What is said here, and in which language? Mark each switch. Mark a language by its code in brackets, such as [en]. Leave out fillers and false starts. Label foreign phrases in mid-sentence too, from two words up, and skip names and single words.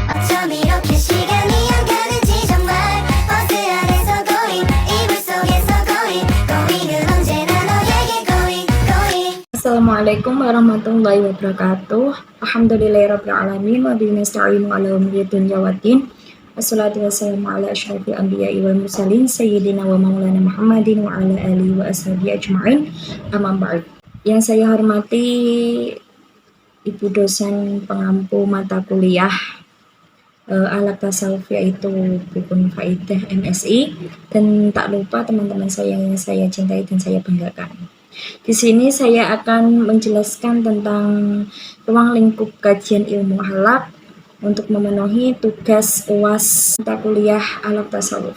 [ko] 좀 이렇게 시간이 안 가는지 정말 버스 안에서 going 이불 속에서 going은 언제나 너에게 going. [ar] السلام عليكم ورحمة الله وبركاته. الحمد لله رب العالمين وبه نستعين على أمور الدنيا والدين. والصلاة والسلام على أشرف الأنبياء والمرسلين سيدنا ومولانا محمد وعلى آله وأصحابه أجمعين. أما بعد. [id] Yang saya hormati Ibu dosen pengampu mata kuliah Akhlak Tasawuf, yaitu Bukun Faidah MSI, dan tak lupa teman-teman saya yang saya cintai dan saya banggakan. Di sini saya akan menjelaskan tentang ruang lingkup kajian ilmu akhlak untuk memenuhi tugas UAS mata kuliah Akhlak Tasawuf.